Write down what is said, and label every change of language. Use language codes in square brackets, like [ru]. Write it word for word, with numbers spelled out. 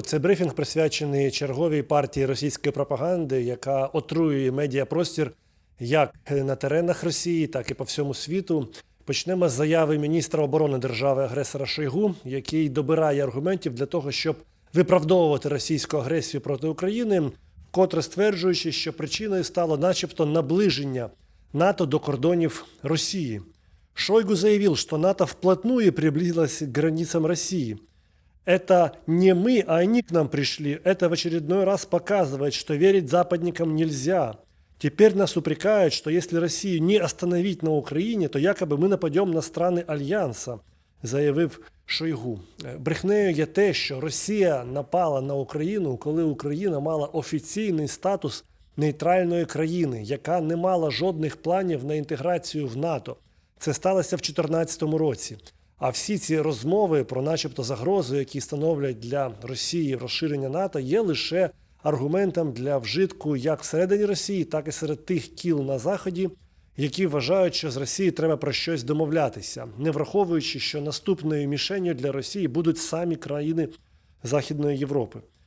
[uk] Це брифінг присвячений черговій партії російської пропаганди, яка отруює медіапростір як на теренах Росії, так і по всьому світу. Почнемо з заяви міністра оборони держави-агресора Шойгу, який добирає аргументів для того, щоб виправдовувати російську агресію проти України, вкотре стверджуючи, що причиною стало начебто наближення НАТО до кордонів Росії. [ru] Шойгу заявив, что НАТО вплотную приблизилось к границам России. Это не мы, а они к нам пришли. Это в очередной раз показывает, что верить западникам нельзя. Теперь нас упрекают, что если Россию не остановить на Украине, то якобы [uk] ми нападемо на страни Альянса, заявив Шойгу. Брехнею є те, що Росія напала на Україну, коли Україна мала офіційний статус нейтральної країни, яка не мала жодних планів на інтеграцію в НАТО. Це сталося в дві тисячі чотирнадцятому році. А всі ці розмови про начебто загрозу, які становлять для Росії розширення НАТО, є лише аргументом для вжитку як всередині Росії, так і серед тих кіл на Заході, які вважають, що з Росією треба про щось домовлятися, не враховуючи, що наступною мішенню для Росії будуть самі країни Західної Європи.